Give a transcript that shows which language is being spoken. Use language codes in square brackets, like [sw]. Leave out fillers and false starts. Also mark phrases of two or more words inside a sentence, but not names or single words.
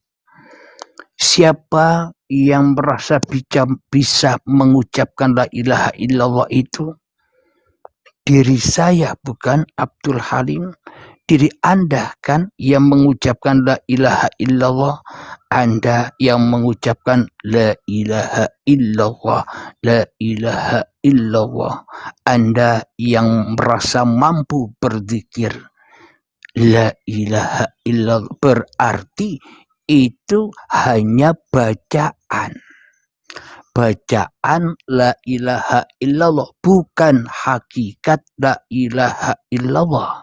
[id] Siapa yang merasa bisa mengucapkan [ar] لا إله إلا الله [id] itu? Diri saya bukan Abdul Halim. Diri Anda kan yang mengucapkan [ar] لا إله إلا الله. [id] Anda yang mengucapkan [ar] لا إله إلا الله، لا إله إلا الله. [id] Anda yang merasa mampu berzikir [ar] لا إله إلا الله, [id] berarti itu hanya bacaan. Bacaan [ar] لا إله إلا الله, [id] bukan hakikat [ar] لا إله إلا الله.